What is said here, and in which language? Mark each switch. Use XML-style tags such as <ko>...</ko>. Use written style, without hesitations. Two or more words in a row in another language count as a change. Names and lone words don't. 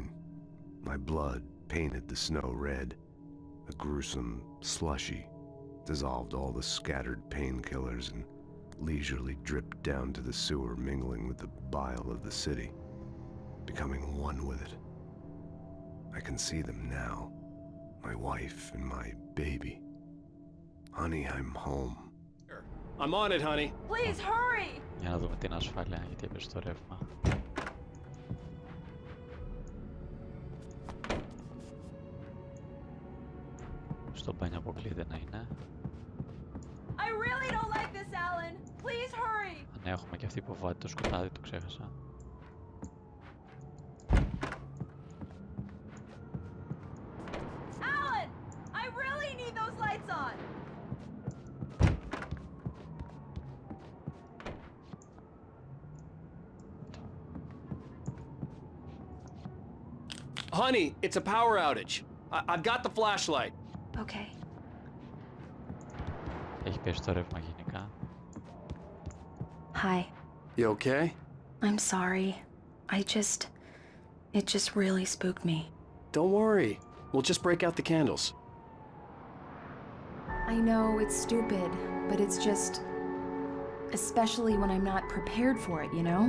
<en>My blood painted the snow red. A gruesome slushy dissolved all the scattered painkillers and leisurely dripped down to the sewer, mingling with the bile of the city, becoming one with it. I can see them now, my wife and my baby. Honey, I'm home. I'm on it, honey. Please hurry!</en> <el>Για να δούμε την ασφάλεια, γιατί έπαιζε το ρεύμα. Στο μπάνιο αποκλείεται να είναι.</el> <en>I really don't like this, Alan. Please hurry!</en> <el>Αν έχουμε και αυτή που βάζει το σκοτάδι, το ξέχασα.</el> <en>Alan! I really need those lights on! Honey, it's a power outage. I've got the flashlight. Okay.</en> <el>Έχει πέσει το ρεύμα γενικά.</el> <en>Hi. You okay? I'm sorry. It just really spooked me. Don't worry. We'll just break out the candles. I know it's stupid, but it's just... Especially when I'm not prepared for it, you know?</en>